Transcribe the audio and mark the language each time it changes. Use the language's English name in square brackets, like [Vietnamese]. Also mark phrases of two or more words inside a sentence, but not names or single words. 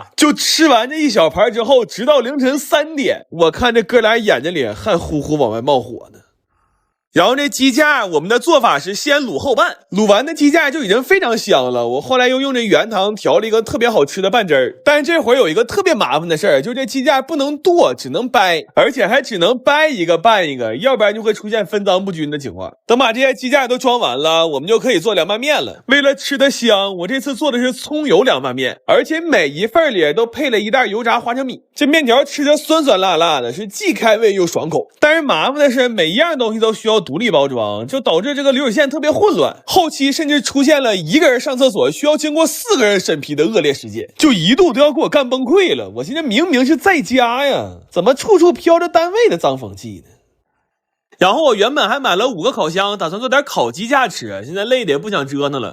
[Chinese] 就吃完這一小盤之後，直到凌晨3點，我看這哥倆眼睛裡還呼呼往外冒火呢。然後這雞架我們的做法是先滷後拌，滷完的雞架就已經非常香了。我後來又用這原湯調了一個特別好吃的拌汁兒，但是這會有一個特別麻煩的事兒，就是這雞架不能剁，只能掰，而且還只能掰一個拌一個，要不然就會出現分赃不均的情況。等把這些雞架都裝完了，我們就可以做涼拌面了。為了吃得香，我這次做的是蔥油涼拌面，而且每一份裡都配了1袋油炸花生米。這面條吃着酸酸辣辣的，是既開胃又爽口。但是麻煩的是每一樣東西都需要獨立包裝，就導致這個流水線特別混亂，後期甚至出現了一個人上廁所需要經過4個人審批的惡劣事件，就一度都要給我幹崩潰了。我現在明明是在家呀，怎麼處處飄着單位的髒風氣呢？然後我原本還買了5個烤箱，打算做點烤雞架吃，現在累的也不想折騰了。